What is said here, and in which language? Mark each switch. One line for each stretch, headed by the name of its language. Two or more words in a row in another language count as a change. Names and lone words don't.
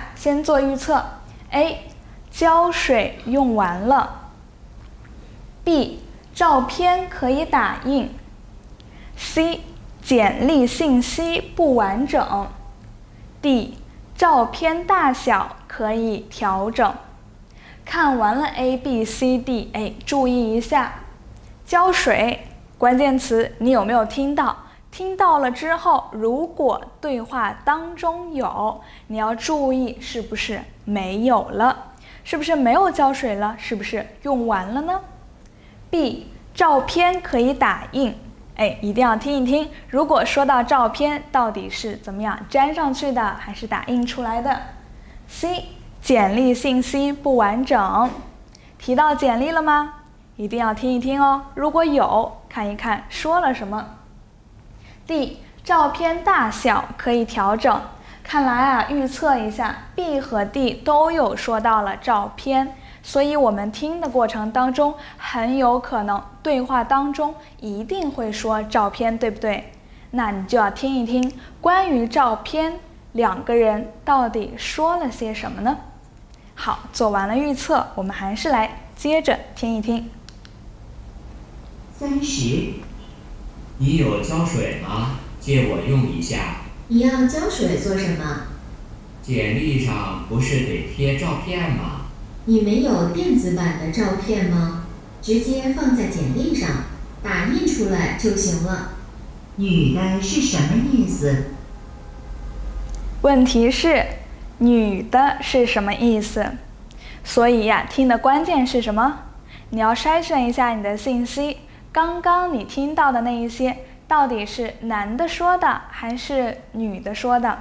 Chinese: 先做預測 ：A 膠水用完了 ；B 照片可以打印 ；C 簡歷信息不完整 ；D 照片大小可以調整。看完了 A、B、C、D， 注意一下，膠水關鍵詞你有沒有聽到？聽到了之後，如果對話當中有，你要注意是不是沒有了？是不是沒有膠水了？是不是用完了呢？ B 照片可以打印，一定要听一听，如果說到照片到底是怎麼樣粘上去的還是打印出來的。 C 簡歷信息不完整，提到簡歷了嗎？一定要听一聽哦，如果有，看一看說了什麼。 D 照片大小可以調整，看來啊，預測一下 B 和 D 都有說到了照片，所以我們聽的過程當中很有可能對話當中一定會說照片，對不對？那你就要聽一聽關於照片2個人到底說了些什麼呢？好，做完了預測，我們還是來接着聽一聽。 30，你有膠水嗎？借我用一下。你要膠水做什麼？簡歷上不是得貼照片嗎？你沒有電子版的照片嗎？直接放在簡歷上，打印出來就行了。女的是什麼意思？問題是女的是什麼意思？所以呀，聽的關鍵是什麼？你要篩選一下你的信息，剛剛你聽到的那一些到底是男的說的還是女的說的？